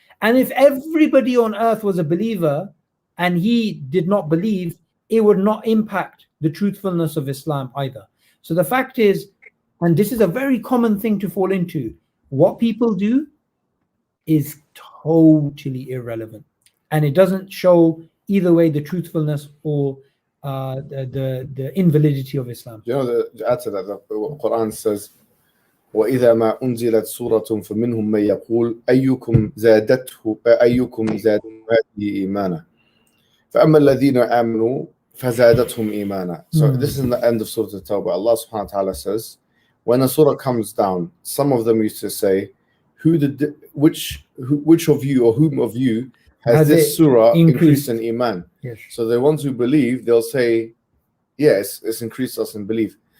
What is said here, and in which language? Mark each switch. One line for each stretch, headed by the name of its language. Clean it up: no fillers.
English: And if everybody on earth was a believer and he did not believe, it would not impact the truthfulness of Islam either. So the fact is, and this is a very common thing to fall into, what people do is totally irrelevant. And it doesn't show either way the truthfulness or the invalidity of Islam. You know, to add to that, the Quran says,
Arabic: وَإِذَا مَا أُنزِلَتْ سُورَةٌ فَمِنْهُمْ مَنْ يَقُولُ أَيُّكُمْ زَادَتْهُ هَذِهِ إِيمَانًا فَأَمَّا الَّذِينَ آمَنُوا فَزَادَتْهُمْ إِيمَانًا.
English: So this is in the end of Surah At-Tawbah. Allah subhanahu wa ta'ala says, when a surah comes down, some of them used to say, which of you or whom of you has this surah increased in iman? Yes. So the ones who believe, they'll say, yes, it's increased us in belief.